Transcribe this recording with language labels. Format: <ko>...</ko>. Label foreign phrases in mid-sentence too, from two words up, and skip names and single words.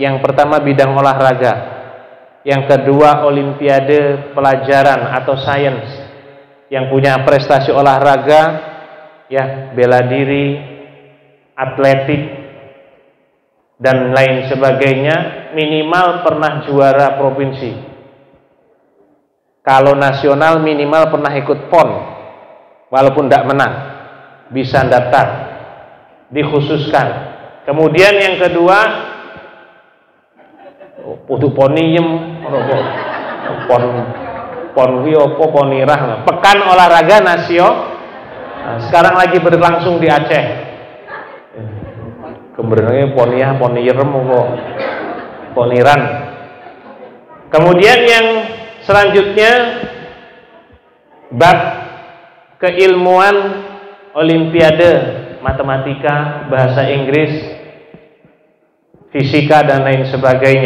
<id>Yang pertama bidang olahraga, yang kedua olimpiade pelajaran atau sains, yang punya prestasi olahraga ya bela diri, atletik dan lain sebagainya, minimal pernah juara provinsi. Kalau nasional minimal pernah ikut PON, walaupun tidak menang, bisa daftar, dikhususkan. Kemudian yang kedua, putu poniem, pon wiopo ponirah, pekan olahraga nasional. Nah, sekarang lagi berlangsung di Aceh. Kemudian ponirem kok poniran. Kemudian yang selanjutnya bab keilmuan olimpiade, matematika, bahasa Inggris, fisika dan lain sebagainya.</id>